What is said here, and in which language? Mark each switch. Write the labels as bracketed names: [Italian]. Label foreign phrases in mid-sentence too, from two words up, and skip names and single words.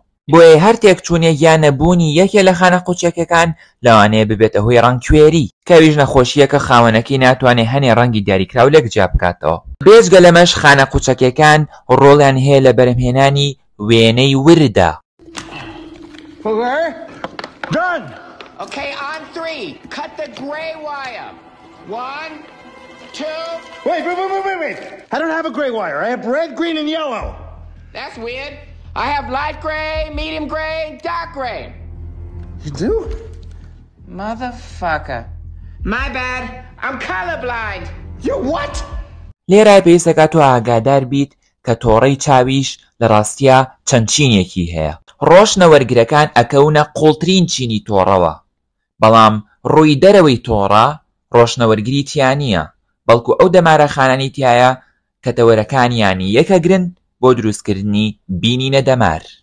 [Central Kurdish] بۆیە هەر تێکچوونێ یان نەبوونی یەکێ لە خانە قوچەکەکان لەوانەیە ببێتە هۆی ڕەنگ کوێری، کەویش نەخۆشیەکە خاوەنەکەی ناتوانێت هەنێ ڕەنگی دیاریکراو لێک جیا بکاتەوە. بێجگە لەمەش خانە قوچەکەکان ڕۆڵیان هەیە لە بەرهەمهێنانی وێنەی وردە. [English] Okay, on 3. Cut the gray wire. 1, 2. Wait. I don't have a gray wire. I have red, green, and yellow. That's weird. I have light gray, medium gray, dark gray. You do? Motherfucker. My bad. I'm colorblind. You what? [Central Kurdish] لێرە پێویستەکە تۆ ئاگادار بیت کە تۆڕەی چاویش لە ڕاستیە چەند چینێکی هەیە. ڕۆشنەوەرگرەکان ئەکەونە قوڵترین چینی تۆڕەوە، بەڵام ڕووی دەرەوەی تۆڕە ڕۆشنەوەرگری تیان نییە، بەڵکو ئەو دەمارە خانانی تایە کە تەوەرەکانیانی یەکەگرن بۆ دروستکردنی بینینە دەمار.